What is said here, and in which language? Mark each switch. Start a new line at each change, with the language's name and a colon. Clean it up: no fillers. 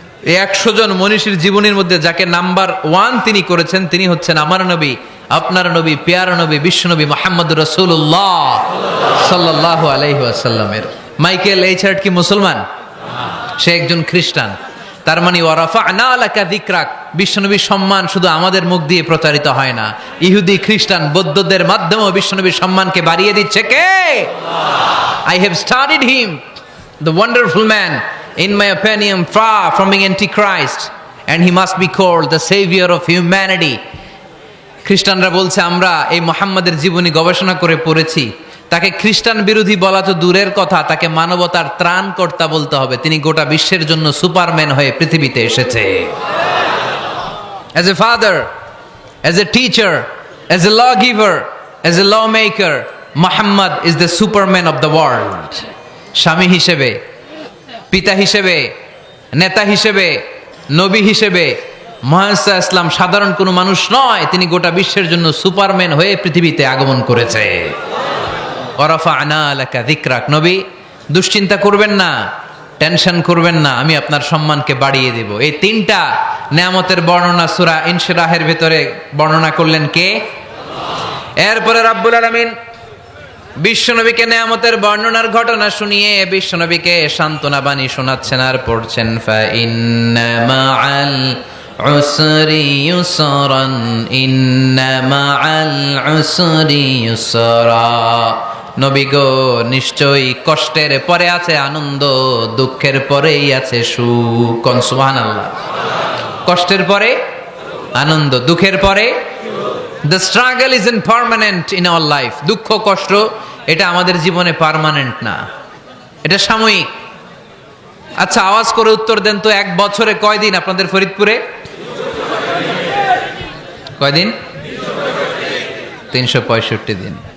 Bangla: এই 100 জন মনীষীর জীবনীর মধ্যে যাকে নাম্বার 1 তিনি করেছেন, তিনি হচ্ছেন আমার নবী, আপনার নবী, পেয়ারা নবী, বিশ্বনবী মুহাম্মদুর রাসূলুল্লাহ সাল্লাল্লাহু আলাইহি ওয়াসাল্লামের। মাইকেল এইচ হার্ট কি মুসলমান? সে একজন খ্রিস্টান। তার মানে
Arabic: ওয়া রাফা'না লাকা যিকরাক,
Bangla: বিশ্বনবীর সম্মান শুধু আমাদের মুখ দিয়ে প্রচারিত হয় না, ইহুদি, খ্রিস্টান, বৌদ্ধদের মাধ্যমেও বিশ্বনবীর সম্মানকে বাড়িয়ে দিচ্ছে কে?
English: I have studied him, the wonderful man, in my opinion, far from being antichrist, and he must be called the savior of humanity.
Bangla: খ্রিস্টানরা বলছে, আমরা এই মুহাম্মাদের জীবনী গবেষণা করে পড়েছি, তাকে খ্রিস্টান বিরোধী বলা তো দূরের কথা, তাকে মানবতার ত্রাণকর্তা বলতে হবে। তিনি গোটা বিশ্বের জন্য সুপারম্যান হয়ে পৃথিবীতে এসেছে।
English: As a father, as a teacher, as a lawgiver, as a lawmaker, Muhammad is the superman of the world.
Bangla: স্বামী হিসেবে, পিতা হিসেবে, নেতা হিসেবে, নবী হিসেবে মুহাম্মদ ইসলাম সাধারণ কোনো মানুষ নয়, তিনি গোটা বিশ্বের জন্য সুপারম্যান হয়ে পৃথিবীতে আগমন করেছে।
Arabic: ওয়ারাফা'না লাকা যিকরাক,
Bangla: নবী দুশ্চিন্তা করবেন না, টেনশন করবেন না, আমি আপনার সম্মানকে বাড়িয়ে দেব। এই তিনটা নিয়ামতের বর্ণনা সূরা ইনশিরাহের ভিতরে বর্ণনা করলেন কে? এরপরে রাব্বুল আলামিন বিশ্বনবীকে নিয়ামতের বর্ণনার ঘটনা শুনিয়ে বিশ্বনবীকে সান্ত্বনা বাণী শোনাচ্ছেন আর পড়ছেন,
Arabic: ফা ইন্না মাআল উসরি ইউসরান, ইন্না মাআল উসরি ইউসরা।
Bangla: নবী গো, নিশ্চয়ই কষ্টের পরে আছে আনন্দ, দুঃখের পরেই আছে সুখ। কোন সুবহানাল্লাহ। কষ্টের পরে আনন্দ, দুঃখের পরে।
English: The struggle isn't permanent in our life.
Bangla: দুঃখ কষ্ট এটা আমাদের জীবনে পার্মানেন্ট না, এটা সাময়িক। আচ্ছা, আওয়াজ করে উত্তর দেন তো, এক বছরে কয়দিন আপনাদের ফরিদপুরে? কয়দিন? 365 দিন।